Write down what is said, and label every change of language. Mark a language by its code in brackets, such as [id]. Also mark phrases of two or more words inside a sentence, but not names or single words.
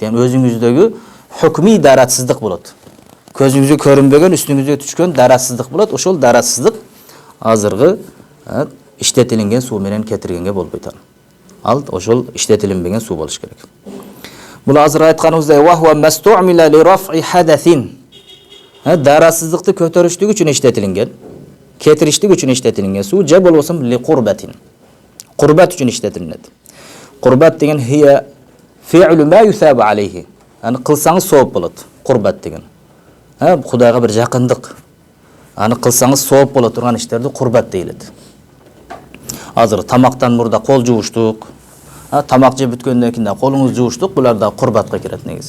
[ky] Яны өзүңүздөгү hukmi daratсыздык болот. Көзүңүзгө көрүнбөгөн, үстүңүзгө түшкөн daratсыздык болот. Ошол daratсыздык азыркы иштетилинген суу менен кетиргенге болбойт. Ал ошол иштетилинбеген суу болуш керек. Бул азыр айтканыбыздай [ar] وهو مستعمل لرفع حدث. [ky] Daratсыздыкты көтөрүштүк үчүн иштетилинген, кетириштик үчүн иштетилинген суу же болбосо [ar] لقربة. [ky] Курбат үчүн иштетилинет. Курбат деген [ar] هي فعل ما يثاب عليه. [ky] Аны кылсаңыз сооп болот. Курбат деген. Кудайга бир жакындык. Аны кылсаңыз сооп боло турган иштерди курбат дейилет. Азыр тамактан мурда кол жууштук, тамак жеп бүткөндөн кийин колуңузду жууштук, булар да курбатка кирет негизи.